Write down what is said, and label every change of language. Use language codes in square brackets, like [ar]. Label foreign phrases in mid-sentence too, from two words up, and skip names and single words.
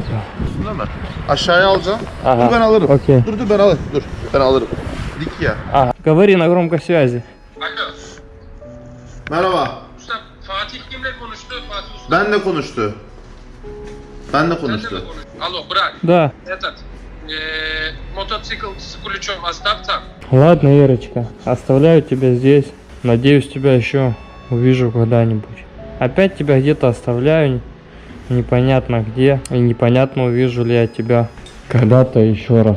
[tr] Aşağıya alacağım. [ru] Ага. [tr] Dur ben alırım. [ru] Окей. [tr] Dur ben alırım. Dur ben alırım. Dik ya. [ru] Ага. Говори на громкой связи. [tr] Alo. Merhaba. Usta Fatih kimle konuştu? Fatih Usta. Benle konuştu. Benle Sen de mi konuştu. konuştun? Alo bırak. [ru] Да. Этот. Мотоцикл с ключом оставь там. Ладно, Ирочка, оставляю тебя здесь. Надеюсь, тебя еще увижу когда-нибудь. Опять тебя где-то оставляю, непонятно где, и непонятно, увижу ли я тебя когда-то еще раз.